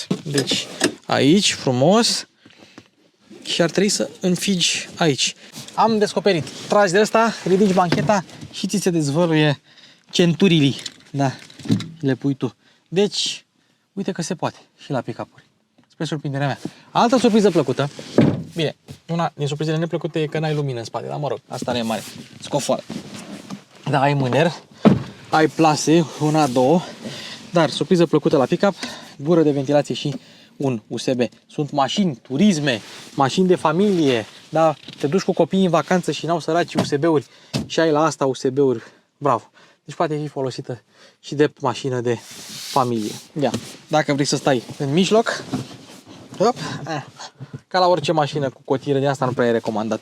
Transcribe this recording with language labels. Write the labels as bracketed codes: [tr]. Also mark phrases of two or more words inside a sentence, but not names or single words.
[ro] Deci aici, frumos, și ar trebui să înfigi aici. Am descoperit. Tragi de asta, ridici bancheta și ți se dezvăluie centurile. Da, le pui tu. Deci, uite că se poate și la pick-up-uri. Spre surprinderea mea. Altă surpriză plăcută. Bine, una din surprizele neplăcute e că n-ai lumină în spate, dar mă rog, asta nu e mare. Scofoală. Da, ai mâner, ai plase, una, două, dar surpriză plăcută la pick-up, gură de ventilație și un USB. Sunt mașini, turisme, mașini de familie, da, te duci cu copiii în vacanță și n-au săraci USB-uri și ai la asta USB-uri, bravo. Deci poate fi folosită și de mașină de familie. Ia, dacă vrei să stai în mijloc, hop, ca la orice mașină cu cotire, de asta nu prea e recomandat.